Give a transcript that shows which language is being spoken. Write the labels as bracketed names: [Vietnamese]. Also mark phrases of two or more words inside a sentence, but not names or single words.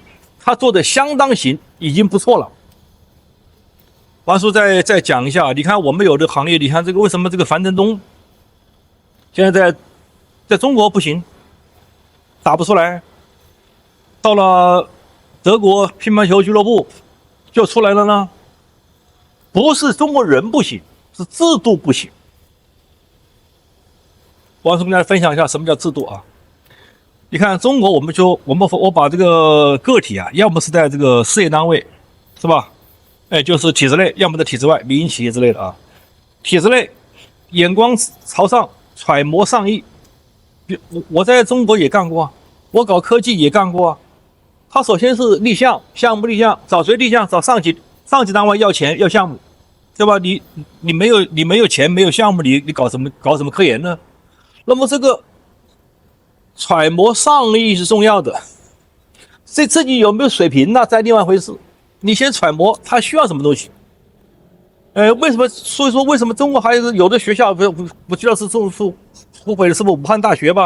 [Chinese] 他做的相當行，已經不錯了。王叔再講一下，你看我們有的行業，你看這個為什麼這個樊振東現在在中國不行，打不出來，到了德國乒乓球俱樂部就出來了呢？不是中國人不行，是制度不行。王叔跟大家分享一下什麼叫制度啊？你看中國，我把这個個體啊，要麼是在這個事業單位，是吧？就是體制內，要麼在體制外，民營企業之類的啊。體制內，眼光朝上，揣摩上意。我在中國也幹過啊，我搞科技也幹過啊。他首先是立項，項目立項，找誰立項？找上級單位要錢要項目，对吧？你沒有錢沒有項目，你搞什麼科研呢？那麼這個。揣摩上意是重要的，自己有沒有水平那再另外一回事。你先揣摩他需要什麼東西。為什麼？所以說為什麼中國還有的學校不知道是复毁的是不是武漢大學吧？